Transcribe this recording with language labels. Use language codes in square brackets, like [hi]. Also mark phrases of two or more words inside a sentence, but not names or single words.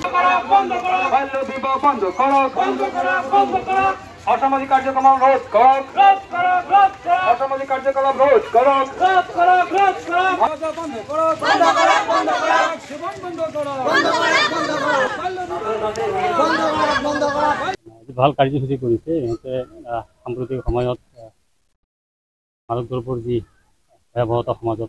[bn] বাল্য বিবাহ বন্ধ করো অসামাজিক কার্যক্রম রোধ করো অসামাজিক কার্যকলাপ রোধ করো [as] ভাল কাৰ্যসূচী কৰিছে ইহঁতে সাম্প্ৰতিক সময়ত মাদক দ্ৰব্যৰ যি ভয়াৱহতা সমাজত